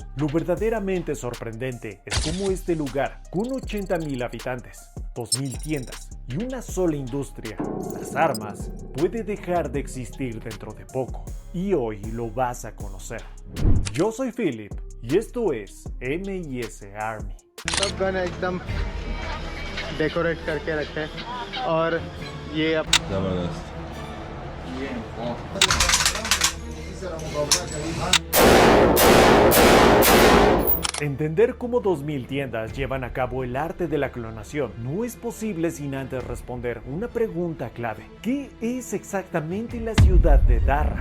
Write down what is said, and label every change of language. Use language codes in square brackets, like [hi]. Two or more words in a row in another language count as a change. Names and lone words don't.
[es] Lo verdaderamente sorprendente es cómo este lugar, con 80.000 habitantes, 2.000 tiendas y una sola industria, las armas, puede dejar de existir dentro de poco. Y hoy lo vas a conocer. Yo soy Philip y esto es MIS Army. [ur] सब गन एकदम डेकोरेट करके रखे हैं और ये अब जबरदस्त। [es] Entender cómo 2.000 tiendas llevan a cabo el arte de la clonación no es posible sin antes responder una pregunta clave. ¿Qué es exactamente la ciudad de Darra?